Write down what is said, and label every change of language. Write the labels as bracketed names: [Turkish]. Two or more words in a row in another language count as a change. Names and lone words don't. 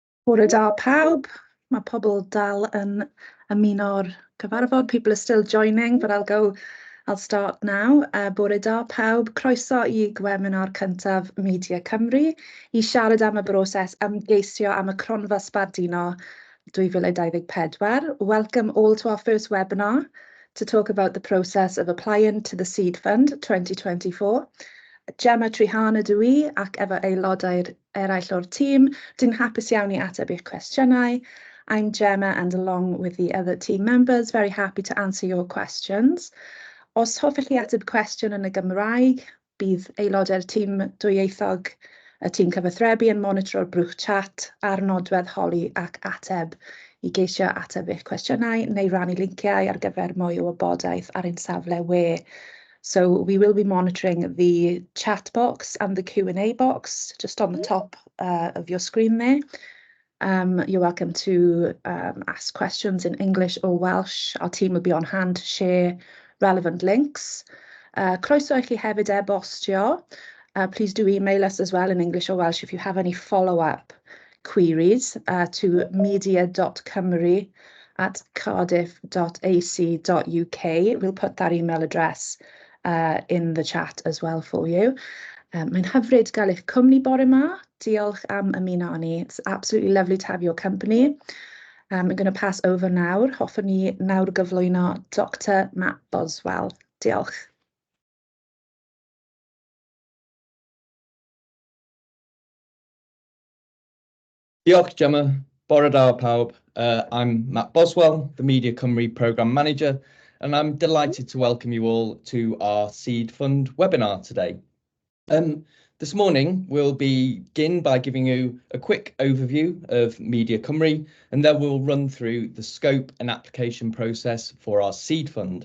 [Welsh] Bore da pawb. Mae pobl dal yn ymuno'r cyfarfod. [English] People are still joining, but I'll start now. [Welsh] Bore da pawb. Croeso I webinar cyntaf Media Cymru I siarad am y broses ymgeisio am y Cronfa Sbarduno 2024. [English] Welcome all to our first webinar to talk about the process of applying to the Seed Fund 2024. [Welsh] Gemma Trihana dwi ac efo aelodau eraill o'r tîm. Dwi'n hapus iawn I ateb eich cwestiynau. [English] I'm Gemma and along with the other team members, very happy to answer your questions. [Welsh] Os hoffech chi ateb cwestiwn yn y Gymraeg, bydd aelodau'r tîm dwyieithog y tîm cyfathrebu yn monitoro'r brwch chat a'r nodwedd holi ac ateb I geisio ateb eich cwestiynau neu rannu linciau ar gyfer mwy o wybodaeth ar ein safle we. [English] So we will be monitoring the chat box and the Q&A box just on the top of your screen there. You're welcome to ask questions in English or Welsh. Our team will be on hand to share relevant links. [Welsh] Croeso I chi hefyd e-bostio. [English] Please do email us as well in English or Welsh if you have any follow-up queries to media.cymru@cardiff.ac.uk. We'll put that email address in the chat as well for you. [Welsh] Mae'n hyfryd gael eich cwmni bore 'ma. Diolch am ymuno â ni. [English] It's absolutely lovely to have your company. I'm going to pass over nawr. [Welsh] Hoffwn ni nawr gyflwyno Dr Matt Boswell. Diolch. Diolch Gemma. Bore da pawb. [English] I'm Matt Boswell, the Media Cymru Programme Manager, and I'm delighted to welcome you all to our Seed Fund webinar today. This morning, we'll begin by giving you a quick overview of Media Cymru, and then we'll run through the scope and application process for our Seed Fund.